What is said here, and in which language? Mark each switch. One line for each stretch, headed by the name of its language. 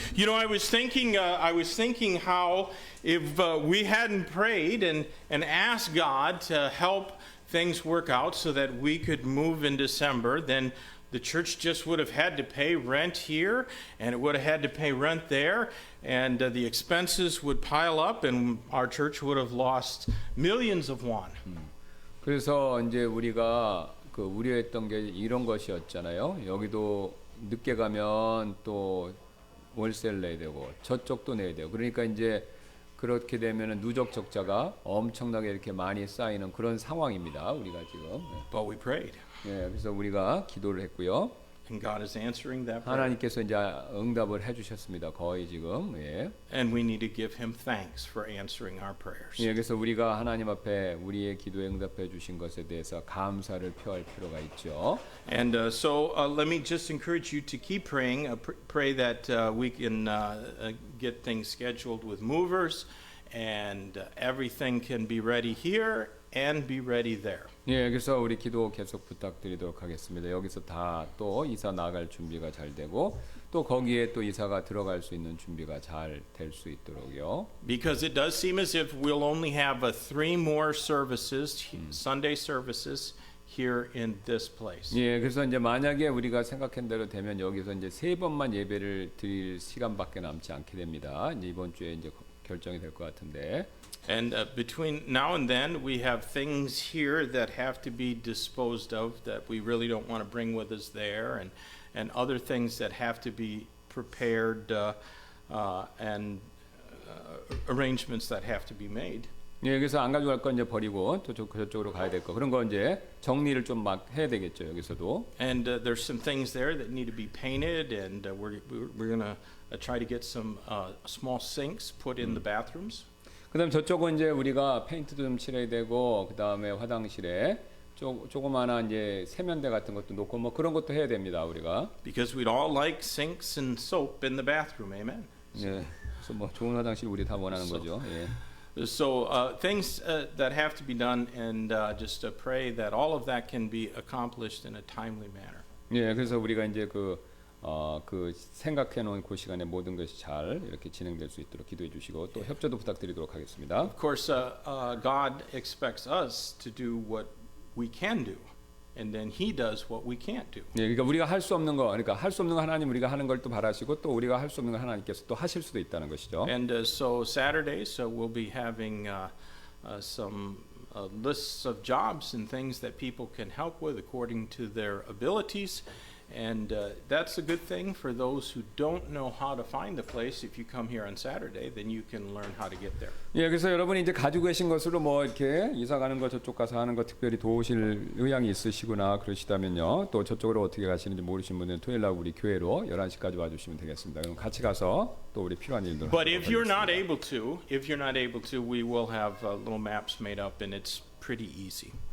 English: You know, I was thinking how if we hadn't prayed and asked God to help things work out so that we could move in December, then the church just would have had to pay rent here, and it would have had to pay rent there, and the expenses would pile up, and our church would have lost millions of won.
Korean: 그래서 이제 우리가 그 우려했던 게 이런 것이었잖아요. 여기도 늦게 가면 또 월세를 내야 되고 저쪽도 내야 돼요. 그러니까 이제 그렇게 되면은 누적 적자가 엄청나게 이렇게 많이 쌓이는 그런 상황입니다. 우리가 지금.
English: But we prayed,
Korean: 예, 그래서 우리가 기도를 했고요.
English: and God is answering that prayer.
Korean: 하나님께서 이제 응답을 해주셨습니다. 거의 지금. 예.
English: And we need to give Him thanks for answering our prayers.
Korean: 예, 그래서 우리가 하나님 앞에 우리의 기도에 응답해 주신 것에 대해서 감사를 표할 필요가 있죠.
English: And so let me just encourage you to keep praying. Pray that we can get things scheduled with movers, and everything can be ready here and be ready there.
Korean: 예, 그래서 우리 기도 계속 부탁드리도록 하겠습니다. 여기서 다 또 이사 나갈 준비가 잘 되고 또 거기에 또 이사가 들어갈 수 있는 준비가 잘 될 수 있도록요.
English: Because it does seem as if we'll only have 3 more services, Sunday services, here in this place.
Korean: 예, 그래서 이제 만약에 우리가 생각한 대로 되면 여기서 이제 3번만 예배를 드릴 시간밖에 남지 않게 됩니다. 이제 이번 주에 이제 결정이 될 것 같은데.
English: And between now and then, we have things here that have to be disposed of that we really don't want to bring with us there, and other things that have to be prepared and arrangements that have to be made.
Korean: 예, 그래서 안 가져갈 건 이제 버리고 또 저쪽으로 가야 될 거. 그런 거 이제 정리를 좀 막 해야 되겠죠, 여기서도.
English: And there's some things there that need to be painted, and we're going to try to get some small sinks put in the bathrooms.
Korean: 그다음 저쪽은 이제 우리가 페인트도 좀 칠해야 되고 그다음에 화장실에 조그마한 이제 세면대 같은 것도 놓고 뭐 그런 것도 해야 됩니다, 우리가.
English: Because we'd all like sinks and soap in the bathroom, amen.
Korean: 예. 그래서 뭐 좋은 화장실 우리 다 원하는 거죠. 예.
English: So things that have to be done, and just pray that all of that can be accomplished in a timely manner.
Korean: 예, 그래서 우리가 이제 그 생각해 놓은 그 시간에 모든 것이 잘 이렇게 진행될 수 있도록 기도해 주시고 또 협조도 부탁드리도록 하겠습니다.
English: Of course, God expects us to do what we can do, and then He does what we can't do.
Korean: 예, 그러니까 우리가 할 수 없는 거, 그러니까 할 수 없는 거 하나님 우리가 하는 걸 또 바라시고 또 우리가 할 수 없는 거 하나님께서 또 하실 수도 있다는 것이죠.
English: And so Saturdays, we'll be having some lists of jobs and things that people can help with according to their abilities. And that's a good thing for those who don't know how to find the place. If you come here on Saturday, then you can learn how to get there.
Korean: 예, 그래서 여러분이 이제 가지고 계신 것으로 뭐 이렇게 이사 가는 거 저쪽 가서 하는 거 특별히 도우실 의향이 있으시거나 그러시다면요. 또 저쪽으로 어떻게 가시는지 모르시는 분들은 토요일 날 우리 교회로 11시까지 와 주시면 되겠습니다. 그럼 같이 가서 또 우리 필요한 일들
English: But if you're not able to, we will have little maps made up, and it's pretty easy.